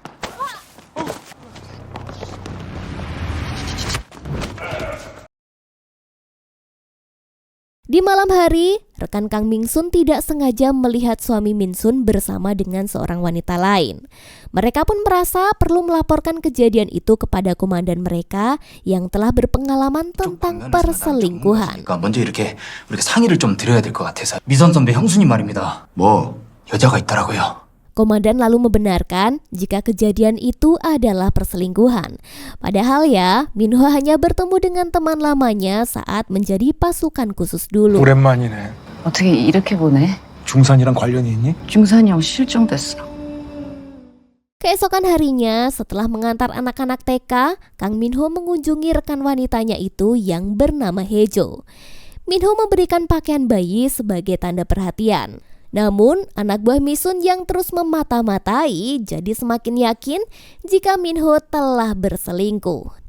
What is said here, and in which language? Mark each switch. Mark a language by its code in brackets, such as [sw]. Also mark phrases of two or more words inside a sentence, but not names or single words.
[id] Di malam hari, rekan Kang Min Sun tidak sengaja melihat suami Min Sun bersama dengan seorang wanita lain. Mereka pun merasa perlu melaporkan kejadian itu kepada komandan mereka yang telah berpengalaman tentang perselingkuhan. [ko] 먼저 이렇게 우리가 상의를 좀 드려야 될 것 같아서. 미선 선배 형수님 말입니다. 뭐 여자가 있더라고요. [id] Komandan lalu membenarkan jika kejadian itu adalah perselingkuhan. Padahal ya, Min Ho hanya bertemu dengan teman lamanya saat menjadi pasukan khusus dulu. [ko] 오랜만이네. 어떻게 이렇게 보내? 중산이랑 관련이 있니? 중산이 형 실종됐어. [id] Keesokan harinya, setelah mengantar anak-anak TK, Kang Minho mengunjungi rekan wanitanya itu yang bernama Hejo. Minho memberikan pakaian bayi sebagai tanda perhatian. Namun, anak buah Misun yang terus memata-matai jadi semakin yakin jika Minho telah berselingkuh.